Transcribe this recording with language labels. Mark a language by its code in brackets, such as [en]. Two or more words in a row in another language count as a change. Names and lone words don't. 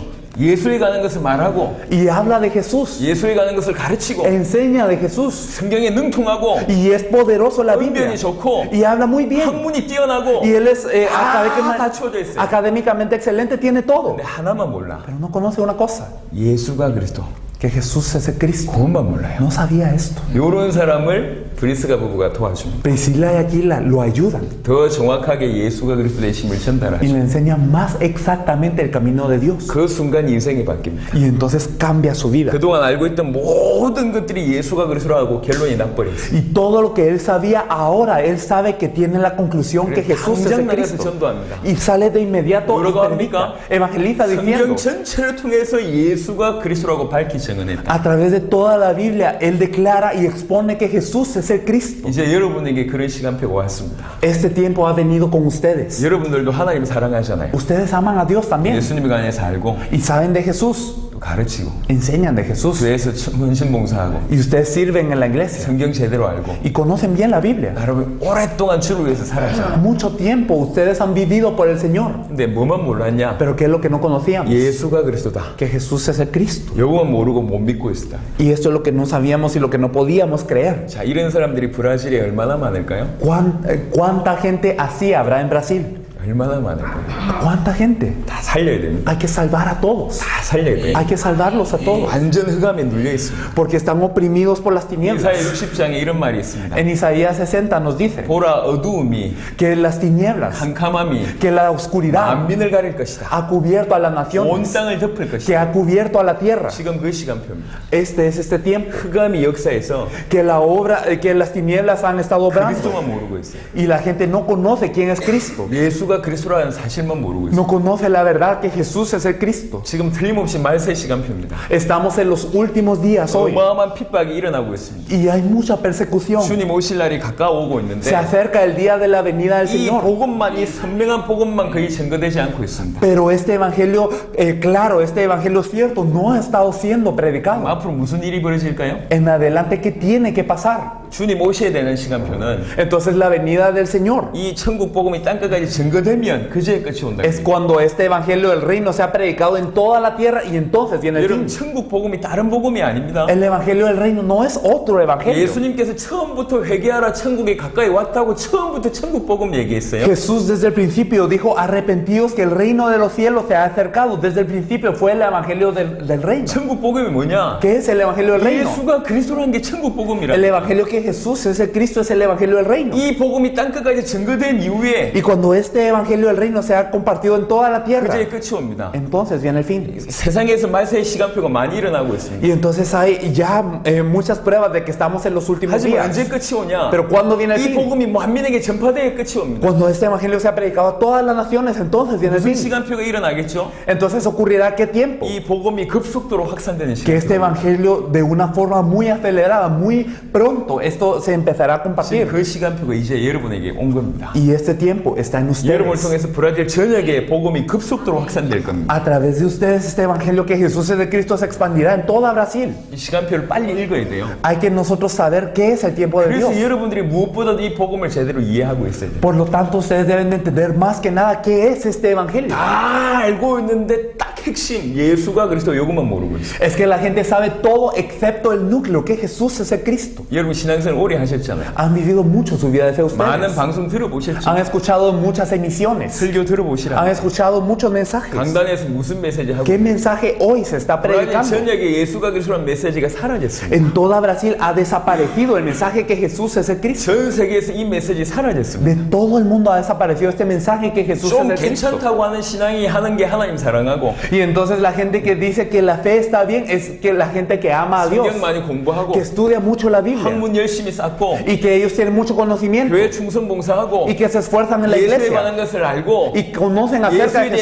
[ko] 예수에 가는 것을 말하고 [es] y habla de Jesús, [ko] 예수에 가는 것을 가르치고 [es] enseña de Jesús [ko] 성경에 능통하고 [es] y es poderoso la Biblia [ko] 언변이 좋고 [es] y habla muy bien [ko] 학문이 뛰어나고 [es] y él es [ko] 다 주어져 있어요. [es] académicamente excelente, tiene todo, [ko] 근데 하나만 몰라. [es] pero no conoce una cosa, [ko] 예수가 그리스도. [es] que Jesús es el Cristo. [ko] 그것만 몰라요. [es] No sabía esto. [ko] 이런 사람을 브리스가 부부가 도와줍니다. [es] Priscila y Aquila lo ayudan [ko] 더 정확하게 예수가 그리스도의 힘을 [es] y [ko] 전달하죠. [es] le enseñan más exactamente el camino de Dios. [ko] 그 순간 인생이 바뀝니다. [es] Y entonces cambia su vida. [ko] 그동안 알고 있던 모든 것들이 예수가 그리스도라고 결론이 나버렸어요. [es] Y todo lo que él sabía, ahora él sabe que tiene la conclusión que Jesús es [ko] 당장 [es] el [ko] 나가서 [es] Cristo. [ko] 전도합니다. [es] Y sale de inmediato y [ko] 뭐라고 [es] predica, [ko] 합니까? [es] evangeliza [ko] 성경 [es] diciendo, [ko] 전체를 통해서 예수가 그리스도라고 밝히 증언했다. [es] a través de toda la Biblia, él declara y expone que Jesús es el Cristo. [ko] 이제 여러분에게 그런 시간표가 왔습니다. [es] Este tiempo ha venido con ustedes. [ko] 여러분들도 하나님을 사랑하잖아요. [es] Ustedes aman a Dios también [ko] 예수님에 관해서 알고 [es] y saben de Jesús, [ko] 또 가르치고 [es] enseñan de Jesús [ko] 교회에서 헌신봉사하고 [es] y ustedes sirven en la iglesia [ko] 성경 제대로 알고 [es] y conocen bien la Biblia. [ko] 여러분 오랫동안 주를 위해서 살았잖아요. [es] Mucho tiempo ustedes han vivido por el Señor, [ko] 근데 뭐만 몰랐냐? [es] pero ¿qué es lo que no conocíamos? [ko] 예수가 그리스도다. [es] Que Jesús es el Cristo. [ko] 요것만 모르고 못 믿고 있었다. [es] Y esto es lo que no sabíamos y lo que no podíamos creer. [ko] 자, 이런 사람들이 브라질에 얼마나 많을까요? [es] ¿Cuánta gente así habrá en Brasil? [ko] 얼마나 많을까요? [es] ¿Cuánta gente? [ko] 다 살려야 됩니다. [es] Hay que salvar a todos. [ko] 다 살려야 돼요. [es] Hay que salvarlos a todos. [ko] 완전 흑암에 눌려 있습니다. [es] Porque están oprimidos por las [ko] 이사야 [es] tinieblas. [ko] 60장에 이런 말이 있습니다. [es] En Isaías 60 nos dice [ko] 보라 어두움이 [es] que las tinieblas, [ko] 캄캄함이 [es] que la oscuridad [ko] 만민을 가릴 것이다. [es] ha cubierto a las [ko] 온 [es] naciones, [ko] 땅을 덮을 [es] que [ko] 것이다. [es] ha cubierto a la tierra. [ko] 지금 그 시간표입니다. [es] Este es este tiempo. [ko] 흑암이 역사에서 [es] Que que las tinieblas han estado obrando [ko] 그리스도만 모르고 있어요. [es] y la gente no conoce quién es Cristo. [ko] 예수가 예수가 그리스도라는 사실만 모르고 있어요. [es] No conoce la verdad que Jesús es el Cristo. [ko] 지금 틀림없이 말세 시간표입니다. [es] Estamos en los últimos días hoy. [ko] 어마어마한 핍박이 일어나고 있습니다. [es] Y hay mucha persecución. [ko] 주님 오실 날이 가까워오고 있는데 [es] Se acerca el día de la venida del [ko] 이 [es] Señor. [ko] 복음만, 이 선명한 복음만 거의 증거되지 않고 있습니다. [es] Pero este evangelio, claro, este evangelio cierto no ha estado siendo predicado. [ko] 앞으로 무슨 일이 벌어질까요? [es] En adelante, ¿qué tiene que pasar? [ko] 주님 오셔야 되는 시간표는 [es] Entonces la venida del Señor [ko] 이 천국 복음이 땅끝까지 증거되면 그제의 끝이 온다. [es] es cuando este evangelio del reino sea predicado en toda la tierra y entonces viene el [ko] 여러분, [es] fin. [ko] 천국 복음이 다른 복음이 아닙니다. [es] El evangelio del reino no es otro evangelio. [ko] 예수님께서 처음부터 회개하라 천국에 가까이 왔다고 처음부터 천국 복음 얘기했어요. [es] Jesús desde el principio dijo, arrepentidos que el reino de los cielos se ha acercado. Desde el principio fue el evangelio del reino. [ko] 천국 복음이 뭐냐? [es] ¿Qué es el evangelio del reino? [ko] 예수가 그리스도라는 게 천국 복음이라. [es] El evangelio que Jesús es el Cristo es el evangelio del reino. [ko] 이 복음이 땅끝까지 증거된 이후에 [es] Y cuando este evangelio del reino se ha compartido en toda la tierra, [ko] 그제의 끝이 옵니다. [es] entonces viene el fin. [ko] 세상에서 말세의 시간표가 많이 일어나고 있습니다. [es] Y entonces hay ya muchas pruebas de que estamos en los últimos [ko] 하지만 언제 [es] días. [ko] 끝이 오냐? [es] Pero ¿cuándo viene el [ko] 이 [es] fin? [ko] 복음이 만민에게 전파되어 끝이 옵니다. [es] Cuando este evangelio sea predicado a todas las naciones, entonces viene el [ko] 무슨 [es] fin. [ko] 시간표가 일어나겠죠? [es] Entonces ocurrirá qué tiempo? [ko] 이 복음이 급속도로 확산되는 [es] Que este [ko] 시간. [es] evangelio de una forma muy acelerada, muy pronto, esto se empezará a [ko] 지금 [es] compartir. [ko] 그 시간표가 이제 여러분에게 온 겁니다. [es] Y este tiempo está en [ko] 여러분을 [es] ustedes. [ko] 통해서 브라질 전역에 복음이 급속도로 확산될 겁니다. [es] A través de ustedes este evangelio que Jesús es de Cristo se expandirá en toda Brasil. [ko] 이 시간표를 빨리 읽어야 돼요. [es] Hay que nosotros saber qué es el tiempo de Dios. [ko] 그래서 여러분들이 무엇보다도 이 복음을 제대로 이해하고 있어야 돼요. [es] Por lo tanto, ustedes deben de entender más que nada qué es este evangelio. [ko] 다 알고 있는데 딱 핵심 예수가 그리스도 요것만 모르고 있어요. [es] Es que la gente sabe todo excepto el núcleo, que Jesús es el Cristo. [ko] 여러분 신앙생활 오래 하셨잖아요. [es] Han vivido mucho su vida de fe [ko] 많은 [es] ustedes. [ko] 방송 들어보셨죠? [es] Han escuchado muchas emisiones. [ko] 설교 들어보시라. [es] Han escuchado muchos mensajes. [ko] 강단에서 무슨 메시지 하고 [es] ¿Qué mensaje hoy se está [ko] 브라질 [es] predicando? [ko] 전역에 예수가 그리스도라는 메시지가 사라졌습니다. [es] En toda Brasil ha desaparecido el mensaje que Jesús es el Cristo. [ko] 전 세계에서 이 메시지 사라졌습니다. [es] De todo el mundo ha desaparecido este mensaje que Jesús es [ko] 좀 [es] el Cristo. [ko] 괜찮다고 하는 신앙이 하는 게 하나님 사랑하고 [es] Y entonces la gente que dice que la fe está bien es que la gente que ama a Dios, [ko] 성경 많이 공부하고 [es] que estudia mucho la Biblia [ko] 학문 열심히 쌓고 [es] y que ellos tienen mucho conocimiento [ko] 교회 충성 봉사하고 [es] y que se esfuerzan en la [ko] 예수에 관한 [es] iglesia [ko] 것을 알고 [es] y conocen acerca de